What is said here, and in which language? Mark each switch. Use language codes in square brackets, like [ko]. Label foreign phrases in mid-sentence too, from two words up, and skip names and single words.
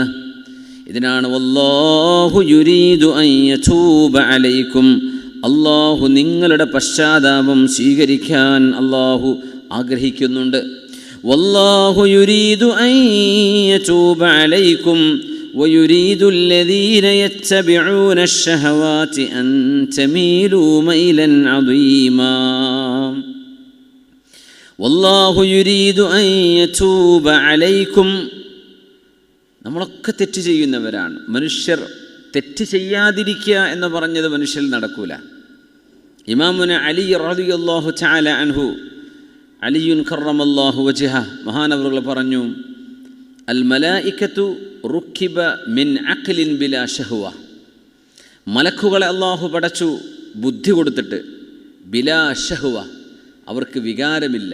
[ml] ഇതിനാണ് [ar] والله يريد أن يتوب عليكم, [ml] അള്ളാഹു നിങ്ങളുടെ പശ്ചാത്താപം സ്വീകരിക്കാൻ അള്ളാഹു ആഗ്രഹിക്കുന്നുണ്ട്. [ar] والله يريد أن يتوب عليكم ويريد الذين يتبعون الشهوات أن تميلوا ميلا عظيما. والله يريد أن يتوب عليكم, [ml] നമ്മളൊക്കെ തെറ്റ് ചെയ്യുന്നവരാണ്. മനുഷ്യർ തെറ്റ് ചെയ്യാതിരിക്കുക എന്ന് പറഞ്ഞത് മനുഷ്യരിൽ നടക്കൂല. [ar] إمامنا علي رضي الله تعالى عنه علي كرم الله وجهه, [ml] മഹാനവറുകൾ പറഞ്ഞു, [ar] الملائكة ركبت من عقل بلا شهوة, [ml] മലക്കുകളെ അള്ളാഹു പടച്ചു ബുദ്ധി കൊടുത്തിട്ട്, [ar] بلا شهوة, [ml] അവർക്ക് വികാരമില്ല.